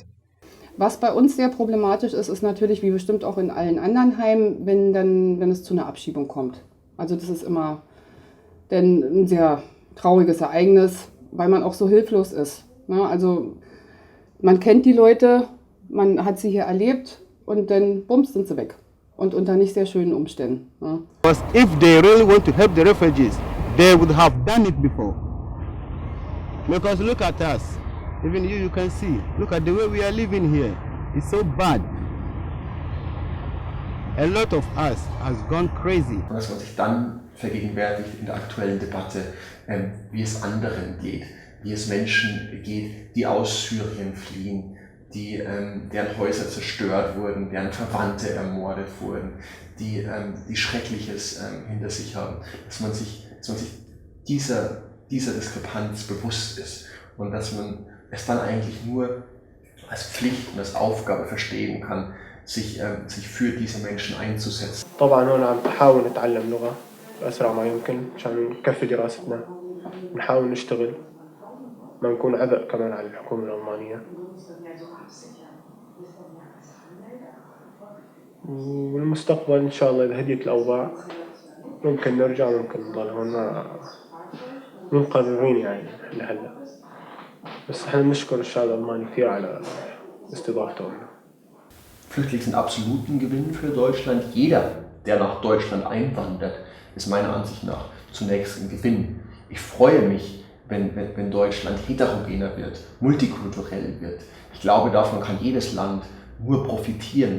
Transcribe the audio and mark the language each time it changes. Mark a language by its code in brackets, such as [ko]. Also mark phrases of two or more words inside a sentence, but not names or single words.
[de] Was bei uns sehr problematisch ist, ist natürlich, wie bestimmt auch in allen anderen Heimen, wenn es zu einer Abschiebung kommt. Also das ist immer ein sehr trauriges Ereignis, weil man auch so hilflos ist. Ne? Also man kennt die Leute, man hat sie hier erlebt und dann bums sind sie weg. Und unter nicht sehr schönen Umständen. Ne? [en] Because if they really want to help the refugees, they would have done it before. Because look at us, even you can see, look at the way we are living here. It's so bad. A lot of us has gone crazy. [de] Dass man sich dann vergegenwärtigt in der aktuellen Debatte, wie es anderen geht, wie es Menschen geht, die aus Syrien fliehen, deren Häuser zerstört wurden, deren Verwandte ermordet wurden, die Schreckliches hinter sich haben, dass man sich dieser Diskrepanz bewusst ist und dass man es dann eigentlich nur als Pflicht und als Aufgabe verstehen kann, sich für diese Menschen einzusetzen. [ar] طبعا هون عم نحاول نتعلم لغة بأسرع ما يمكن عشان نكفي دراستنا، نحاول نشتغل، ما نكون عبء كمان على الحكومة الألمانية. والمستقبل إن شاء الله إذا هديت الأوضاع ممكن نرجع، ممكن نضل هون، مو مقررين يعني لهلا. بس احنا بنشكر الشعب الألماني كثير على استضافته لنا. [de] Flüchtlinge sind absoluten Gewinn für Deutschland. Jeder, der nach Deutschland einwandert, ist meiner Ansicht nach zunächst ein Gewinn. Ich freue mich, wenn Deutschland heterogener wird, multikulturell wird. Ich glaube, davon kann jedes Land nur profitieren.